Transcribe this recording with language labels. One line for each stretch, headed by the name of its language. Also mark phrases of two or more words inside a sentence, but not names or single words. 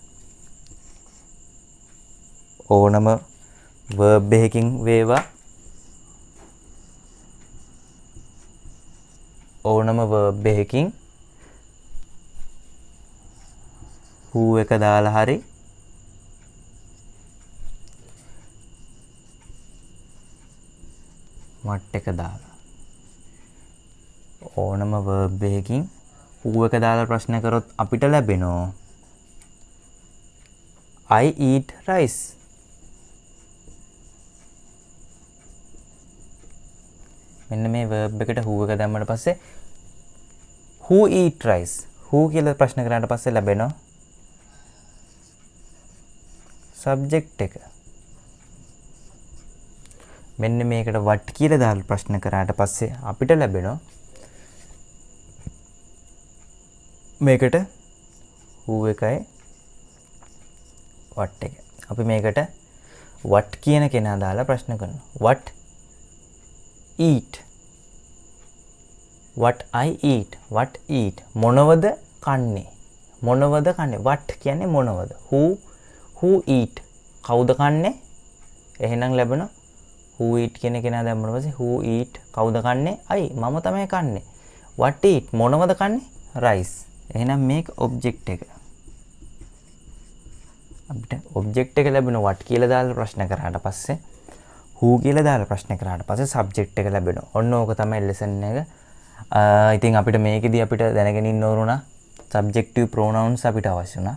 Sinhala: වේවා ඕනම verb එකකින් who එක දාලා හරි what එක දාලා ඕනම verb එකකින් who එක දාලා ප්‍රශ්න කරොත් අපිට ලැබෙනවා
English: I eat rice.
Sinhala: මෙන්න මේ verb එකට who එක දැම්මට පස්සේ
English: who eat rice?
Sinhala: who කියලා ප්‍රශ්න කරාට පස්සේ ලැබෙනවා subject එක. මෙන්න මේකට what කියලා දාලා ප්‍රශ්න කරාට පස්සේ අපිට ලැබෙනවා මේකට who එකයි what එක. අපි මේකට what කියන කෙනා දාලා ප්‍රශ්න කරනවා.
English: what eat? what I eat? what eat?
Sinhala: මොනවද කන්නේ? මොනවද කන්නේ? what කියන්නේ මොනවද?
English: who eat?
Sinhala: කවුද කන්නේ? එහෙනම් ලැබෙනවා
English: who eat
Sinhala: කියන කෙනා දැම්මම පස්සේ
English: who eat
Sinhala: කවුද කන්නේ? I මම තමයි කන්නේ.
English: what eat?
Sinhala: මොනවද කන්නේ? rice. එහෙනම් මේක object එක. අපිට object එක ලැබෙනවා what කියලා දාලා ප්‍රශ්න කරාට පස්සේ who කියලා දාලා ප්‍රශ්න කරාට පස්සේ subject එක ලැබෙනවා. ඔන්න ඕක තමයි lesson එක. ඉතින් අපිට මේකෙදී අපිට දැනගෙන ඉන්න ඕන
English: subjective pronouns
Sinhala: අපිට අවශ්‍ය වුණා.